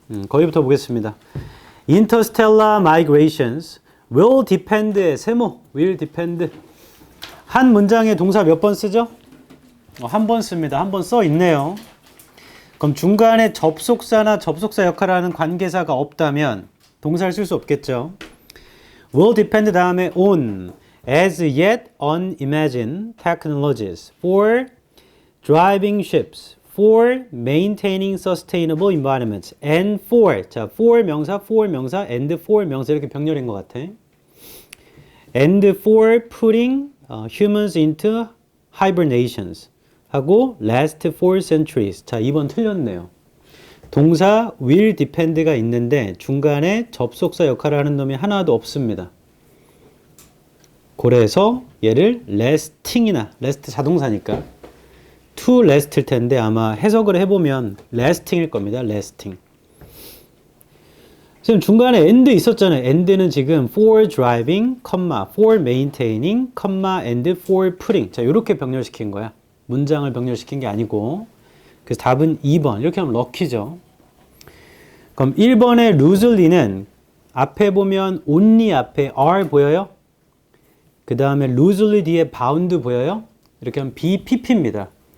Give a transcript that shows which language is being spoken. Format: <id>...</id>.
<ko>거기부터 보겠습니다.</ko> <en>Interstellar migrations will depend의 세모, will depend.</en> <ko>한 문장에 동사 몇 번 쓰죠? 한 번 씁니다. 한 번 써 있네요. 그럼 중간에 접속사나 접속사 역할을 하는 관계사가 없다면 동사를 쓸 수 없겠죠.</ko> <en>will depend 다음에 on as yet unimagined technologies for driving ships, for maintaining sustainable environments, and for, 자, for 명사, and for 명사</en> <ko>이렇게 병렬인 것 같아.</ko> <en>and for putting humans into hibernations</en> <ko>하고</ko> <en>last 4 centuries.</en> <ko>자, 2번 틀렸네요. 동사 will depend가 있는데 중간에 접속사 역할을 하는 놈이 하나도 없습니다. 그래서 얘를 lasting이나 last 자동사니까</ko> <en>to last</en> <ko>일 텐데 아마 해석을 해보면 lasting일 겁니다. lasting. 지금 중간에 and 있었잖아요.</ko> <en>and는 지금 for driving, for maintaining, and for putting.</en> <ko>자, 이렇게 병렬시킨 거야. 문장을 병렬시킨 게 아니고. 그래서 답은 2번. 이렇게 하면 럭키죠. 그럼 1번의 loosely는 앞에 보면 only 앞에 are 보여요? 그 다음에 loosely 뒤에 bound 보여요? 이렇게 하면 BPP입니다.</ko>